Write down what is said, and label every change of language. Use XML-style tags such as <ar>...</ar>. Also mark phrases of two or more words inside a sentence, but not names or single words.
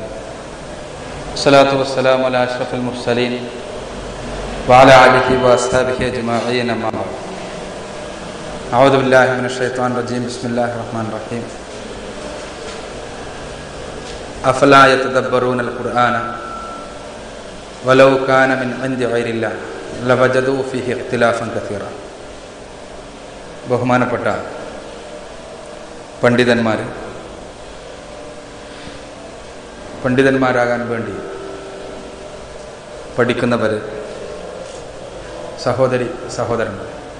<ar>الصلاة والسلام على أشرف المرسلين وعلى آله وأصحابه أجمعين. أما بعد. أعوذ بالله من الشيطان الرجيم. بسم الله الرحمن الرحيم. أفلا يتدبرون القرآن ولو كان من عند غير الله لوجدوا فيه اختلافا كثيرا.</ar> <ml>ബഹുമാനപ്പെട്ട പണ്ഡിതന്മാരാകാൻ വേണ്ടി പഠിക്കുന്നവർ, സഹോദരി സഹോദരന്മാർ,</ml>